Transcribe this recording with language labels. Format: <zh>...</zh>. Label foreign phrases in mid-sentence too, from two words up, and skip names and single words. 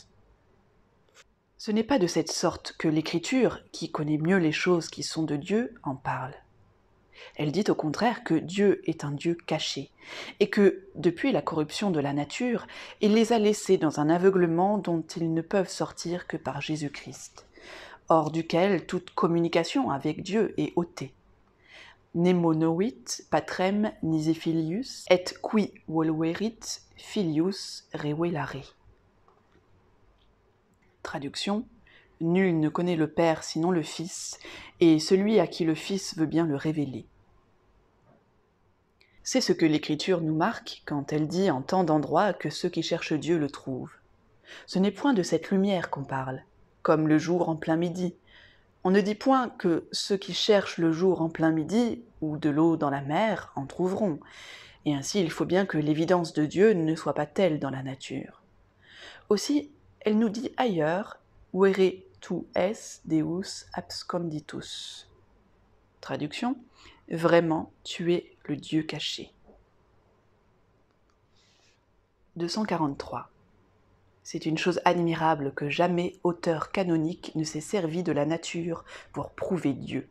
<fr>Ce n'est pas de cette sorte que l'Écriture, qui connaît mieux les choses qui sont de Dieu, en parle. Elle dit au contraire que Dieu est un Dieu caché, et que, depuis la corruption de la nature, il les a laissés dans un aveuglement dont ils ne peuvent sortir que par Jésus-Christ, hors duquel toute communication avec Dieu est ôtée.</fr> <la>Nemo novit patrem nisi filius, et qui voluerit filius revelare.</la> <fr>Traduction. Nul ne connaît le Père sinon le Fils, et celui à qui le Fils veut bien le révéler. C'est ce que l'Écriture nous marque quand elle dit en tant d'endroits que ceux qui cherchent Dieu le trouvent. Ce n'est point de cette lumière qu'on parle, comme le jour en plein midi. On ne dit point que ceux qui cherchent le jour en plein midi, ou de l'eau dans la mer, en trouveront, et ainsi il faut bien que l'évidence de Dieu ne soit pas telle dans la nature. Aussi, elle nous dit ailleurs,</fr> <la>vere tu es Deus absconditus.</la> <fr>Traduction. Vraiment, tu es le Dieu caché. 243. C'est une chose admirable que jamais auteur canonique ne s'est servi de la nature pour prouver Dieu.</fr>